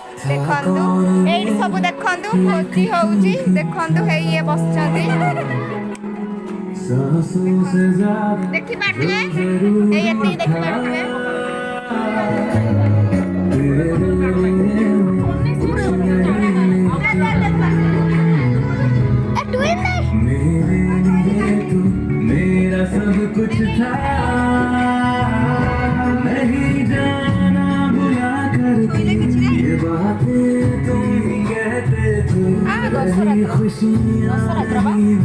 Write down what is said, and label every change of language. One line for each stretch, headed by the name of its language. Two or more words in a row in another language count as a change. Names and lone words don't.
Odia: ଦେଖନ୍ତୁ ଏଇଠି ସବୁ ଦେଖନ୍ତୁ ଭୋଜି ହଉଛି ଦେଖନ୍ତୁ ହେଇ ଇଏ ବସିଛନ୍ତି ଦେଖିପାରୁଥିବେ ଏଇ ଏତିକି ଦେଖିପାରୁଥିବେ
Hindi: मेरा सब कुछ था नहीं जाना बुला कर ये बातें तुम ही कहते थे खुशियाँ